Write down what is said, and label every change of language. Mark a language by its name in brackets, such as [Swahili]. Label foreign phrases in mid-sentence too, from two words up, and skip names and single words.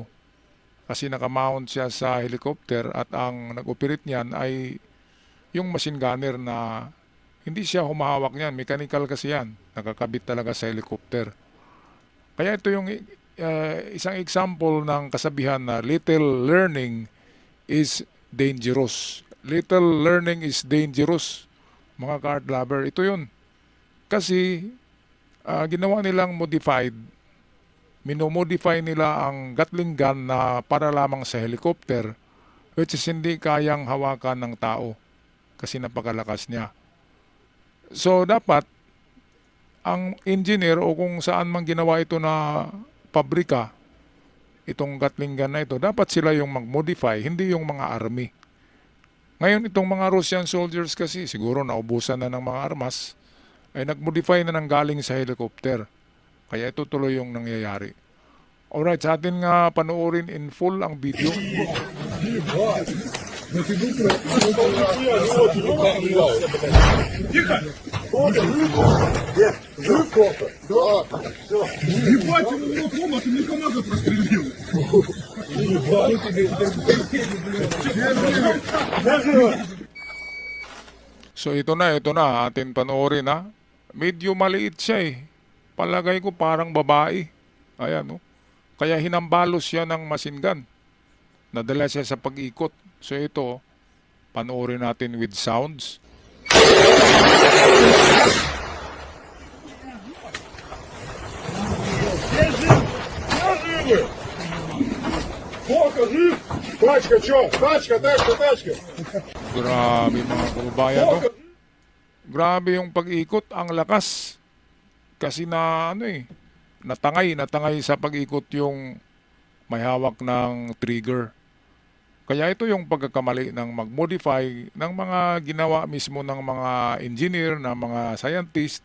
[Filipino] Kasi nakamount siya sa helicopter at ang nag-operate niyan ay yung [English] machine gunner [Filipino] na hindi siya humahawak niyan. Mechanical kasi yan. Nakakabit talaga sa helicopter. Kaya ito yung isang example ng kasabihan na [English] little learning is dangerous. Little learning is dangerous, [Filipino] mga [English] kart lover. [Filipino] Ito yun. Kasi ginawa nilang modified. Minomodify nila ang Gatling gun na para lamang sa helicopter, [English] which is [Filipino] hindi kayang hawakan ng tao kasi napakalakas niya. So dapat ang engineer o kung saan man ginawa ito na pabrika, itong Gatling gun na ito, dapat sila yung mag-modify, hindi yung mga army. Ngayon itong mga [English] Russian soldiers [Filipino] kasi siguro naubusan na ng mga armas, ay nag-modify na ng galing sa helicopter. Kaya ito tuloy yung nangyayari. Alright, sa atin nga panoorin [English] in full [Filipino] ang video. [Russian] Ебать, он его дома, ты мне команду прострелил! [Filipino] So ito na, atin panoorin ha. Medyo maliit siya eh. Palagay ko parang babae. Ayan oh. Kaya hinambalos siya ng [English] machine gun. [Filipino] Nadala siya sa pag-ikot. So ito, panoorin natin [English] with sounds. [Russian] Покажи! Тачка, чё? Тачка, тачка, тачка! [Filipino] Grabe mga kababayan no. Grabe yung pag-ikot, ang lakas. Kasi natangay sa pag-ikot yung may hawak ng trigger. Kaya ito yung pagkakamali ng mag-modify ng mga ginawa mismo ng mga engineer, ng mga scientist.